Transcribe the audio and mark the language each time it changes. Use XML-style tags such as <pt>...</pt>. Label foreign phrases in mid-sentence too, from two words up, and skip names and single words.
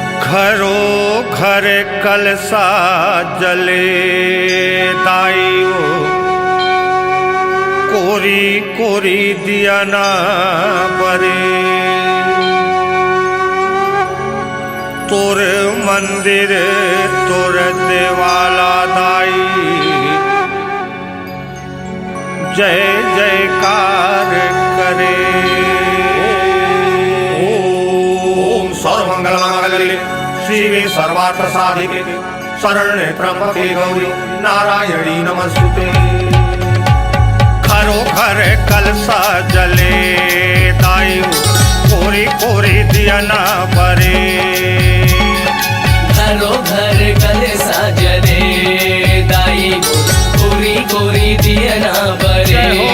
<hne>घरों घर कलसा जले दाइयो, कोरी कोरी दिया ना बरे। तोर मंदिर तोर देवाला दाई, जय जयकार करे।</hne> <sa>ओम सर्वमंगलमांगल्ये शिवे सर्वार्थ साधिके शरण्ये त्र्यंबके गौरी नारायणी नमस्तुते।</sa> <hne>घरों घर कलसा जले दायु, कोरी कोरी दिया ना बरे। घरों घर कलसा जले दाई, कोरी कोरी दिया ना बरे।</hne>